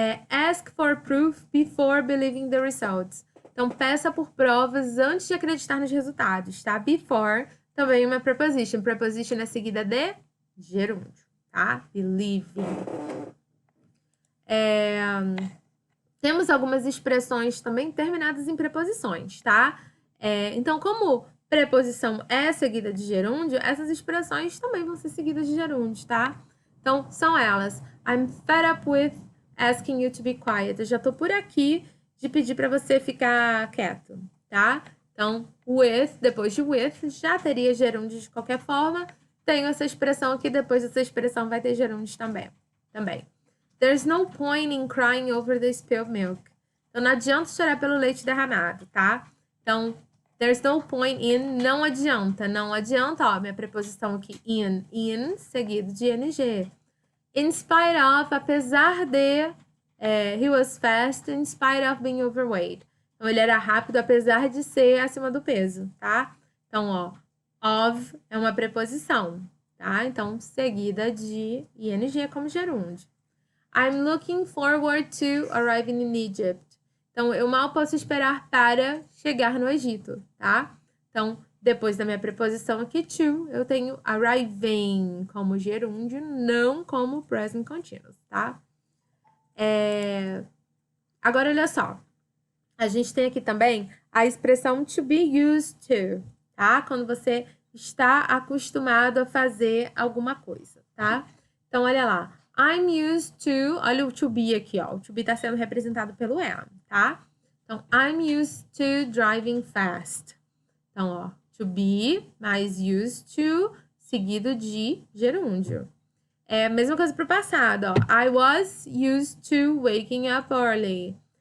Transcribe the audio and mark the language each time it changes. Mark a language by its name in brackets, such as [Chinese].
[English] Ask for proof before believing the results. [Portuguese] Então, peça por provas antes de acreditar nos resultados, tá? Before também uma preposition. Preposition é seguida de gerúndio, tá? Believing. Temos algumas expressões também terminadas em preposições, tá? Então, como preposição é seguida de gerúndio, essas expressões também vão ser seguidas de gerúndio, tá? Então, são elas. [English] I'm fed up with asking you to be quiet. [Portuguese] Eu já tô por aqui de pedir para você ficar quieto, tá? Então, with, depois de with, já teria gerúndio de qualquer forma. Tenho essa expressão aqui, depois dessa expressão vai ter gerúndio também. [English] There's no point in crying over the spilled milk. [Portuguese] Então, não adianta chorar pelo leite derramado, tá? Então, [English] there's no point in, [Portuguese] não adianta. Não adianta, ó, minha preposição aqui, in, seguido de ing. [English] In spite of, [Portuguese] apesar de, [English] he was fast in spite of being overweight. [Portuguese] Então, ele era rápido, apesar de ser acima do peso, tá? Então, ó, of é uma preposição, tá? Então, seguida de ing como gerúndio. [English] I'm looking forward to arriving in Egypt. [Portuguese] Então, eu mal posso esperar para chegar no Egito, tá? Então, depois da minha preposição aqui, to, eu tenho arriving como gerúndio, não como present continuous, tá? Agora, olha só. A gente tem aqui também a expressão to be used to, tá? Quando você está acostumado a fazer alguma coisa, tá? Então, olha lá. I'm used to, olha o to be aqui, ó. O to be está sendo representado pelo am, tá? Então, [English] I'm used to driving fast. [Portuguese] Então, ó, to be mais used to, seguido de gerúndio. A mesma coisa para o passado, ó. [English] I was used to waking up early.